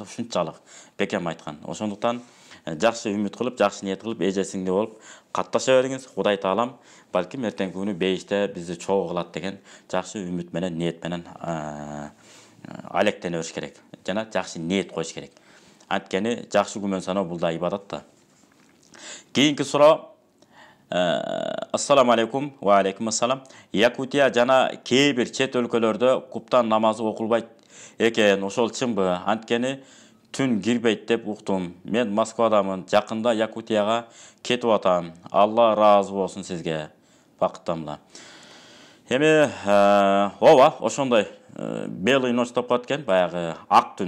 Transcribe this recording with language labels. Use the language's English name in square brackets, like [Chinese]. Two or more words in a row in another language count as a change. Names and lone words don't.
[Kyrgyz] Ушунчалык бекем айткан. Ошондуктан жакшы үмүт кылып, жакшы ниет кылып, эже сиңди болуп катташа бериңиз. Кудай Таалам балким эртеңки күнү бейиште бизди чогуу кылат деген жакшы үмүт менен, ниет менен алектене бериш керек. Жана жакшы ниет коюш керек. Анткени жакшы күмөн саноо бул да ибадат да. Кийинки суроо. [Arabic] السلام عليكم وعليكم السلام. [Kyrgyz] Якутия жана кээ бир чет өлкөлөрдө куптан намазы окулбайт экен. Ошол чынбы? Анткени түн кирбейт деп уктум. Мен Москвадамын. Жакында Якутияга кетип атам. Алла разы болсун сизге. Бакыттамла. Эми ооба, ошондой [Russian] белый ночь [Kyrgyz] деп коет экен, баягы ак түн.